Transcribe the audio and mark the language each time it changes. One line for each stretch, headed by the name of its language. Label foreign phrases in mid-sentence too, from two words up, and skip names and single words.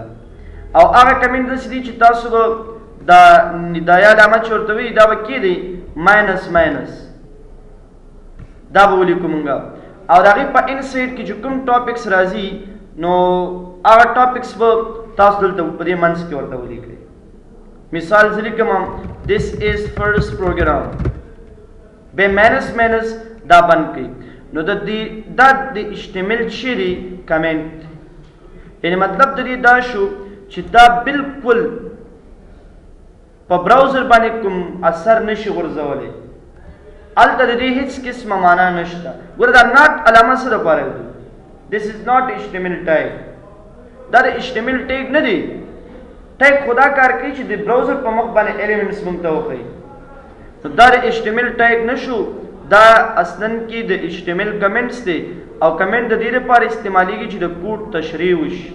Pashto: او هغه کمنټ داسې دي چې تاسو به دا ندایه علامه چې ورته وایي دا به کې دی ماینس دا به ولیکو مونږ او د هغې په
English: in side
Pashto: کې چې کوم ټاپکس راځي نو هغه ټاپکس به تاسو دلته په دې منځ کې ورته ولیکئ. مثال زه لیکم
English: this is first program
Pashto: به ماینس دا بند کړئ نو دا د HTML چې دی کمنټ یعنی مطلب د دې دا شو چې دا بالکل په براوزر باندې کوم اثر نشي غورځولی. هلته د دې هیڅ قسمه معنا نشته. ګوره دا ناټ علامه څه دپاره دی
English: this is not HTML tag
Pashto: دا د HTML ټیګ نه دی. ټیګ خو دا کار کوي چې د براوزر په مخ باندې ایلیمنټس موږ ته وښیي نو دا د HTML ټیګ نه شو دا اصلا کې د HTML کمنټس دی او کمنټ د دې لپاره استعمالیږي چې د کوډ تشریح وشي.